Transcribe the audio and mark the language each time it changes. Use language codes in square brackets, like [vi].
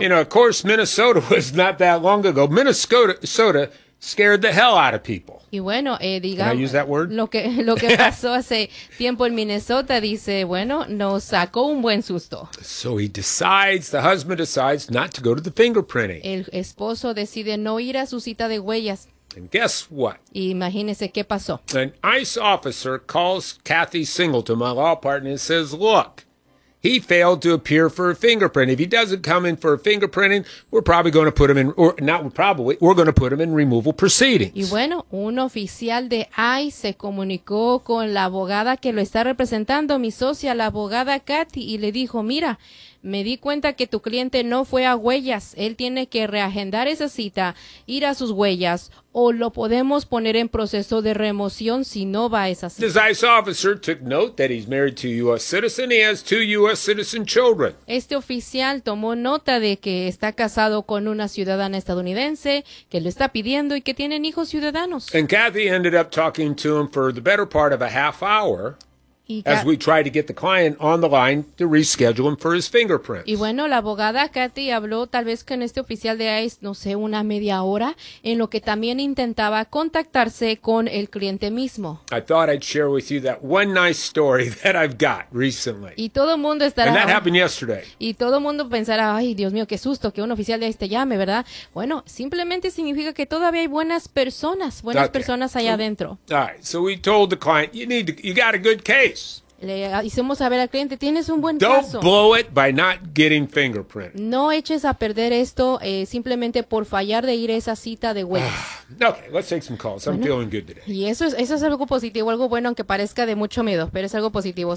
[en] You know, of course, Minnesota was not that long ago. Minnesota scared the hell out of people. [es] Y bueno, digamos, [en] can I use that word? [es] Lo que pasó hace tiempo en Minnesota, dice, bueno, nos sacó un buen susto. [en] So he decides, the husband decides not to go to the fingerprinting. [es] El esposo decide no ir a su cita de huellas. [en] And guess what? [es] Imagínese qué pasó. [en] An ICE officer calls Kathy Singleton, my law partner, and says, look, he failed to appear for a fingerprint. If he doesn't come in for a fingerprinting, we're probably going to put him in, or not probably, we're going to put him in removal proceedings. [es] Y bueno, un oficial de ICE se comunicó con la abogada que lo está representando, mi socia, la abogada Kathy, y le dijo, mira, me di cuenta que tu cliente no fue a huellas. Él tiene que reagendar esa cita, ir a sus huellas, o lo podemos poner en proceso de remoción si no va a esa cita. [en] This ICE officer took note that he's married to a U.S. citizen. He has two U.S. citizen children. [es] Este oficial tomó nota de que está casado con una ciudadana estadounidense, que lo está pidiendo y que tienen hijos ciudadanos. [en] And Kathy ended up talking to him for the better part of a half hour. As we try to get the client on the line to reschedule him for his fingerprints. [es] Y bueno, la abogada Kathy habló tal vez con este oficial de ICE, no sé, una media hora, en lo que también intentaba contactarse con el cliente mismo. [en] I thought I'd share with you that one nice story that I've got recently. [es] Y todo mundo estará. [en] And that happened yesterday. [es] Y todo mundo pensará, ay, Dios mío, qué susto que un oficial de ICE te llame, ¿verdad? Bueno, simplemente significa que todavía hay buenas personas allá adentro. [en] All right, so we told the client, you got a good case. [es] Le hicimos saber al cliente, tienes un buen [en] don't [es] caso. [en] Blow it by not getting fingerprinted. [es] No eches a perder esto simplemente por fallar de ir a esa cita de huellas. [en] Okay, let's take some calls. Bueno, I'm feeling good today. [es] Y eso es algo positivo, algo bueno, aunque parezca de mucho miedo, pero es algo positivo.